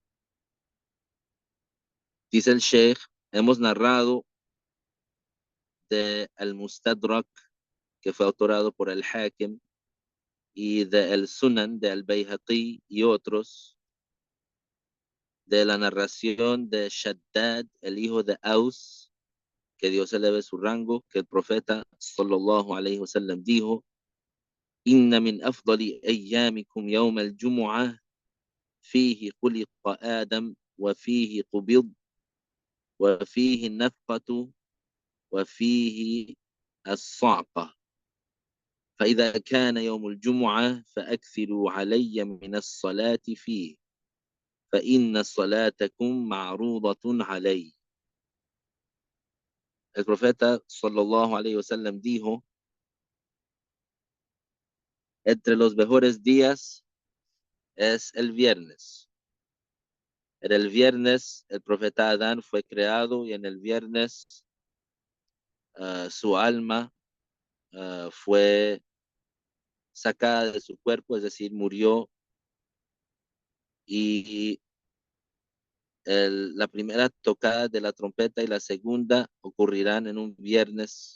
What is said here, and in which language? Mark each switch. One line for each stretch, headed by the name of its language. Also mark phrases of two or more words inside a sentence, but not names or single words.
Spanish: Dice el Sheikh, hemos narrado de Al-Mustadrak, que fue autorado por el Hakim, y de El Sunan de Al-Bayhaqi y otros, de la narración de Shaddad, el hijo de Aus, que Dios eleve su rango, que el profeta
Arabic: صلى الله عليه وسلم
Spanish: dijo,
Arabic: إن من أفضل أيامكم يوم الجمعة فيه خلق آدم وفيه قبض وفيه النفخة وفيه qubid, wa fihi nafqatu, wa fihi الصعقة. فإذا كان يوم الجمعة فأكثروا علي من الصلاة فيه فإن صلاتكم معروضة علي.
Spanish: El profeta
Arabic: صلى الله عليه وسلم
Spanish: dijo, entre los mejores días es el viernes. En el viernes el profeta Adán fue creado y en el viernes su alma fue sacada de su cuerpo, es decir, murió, y la primera tocada de la trompeta y la segunda ocurrirán en un viernes.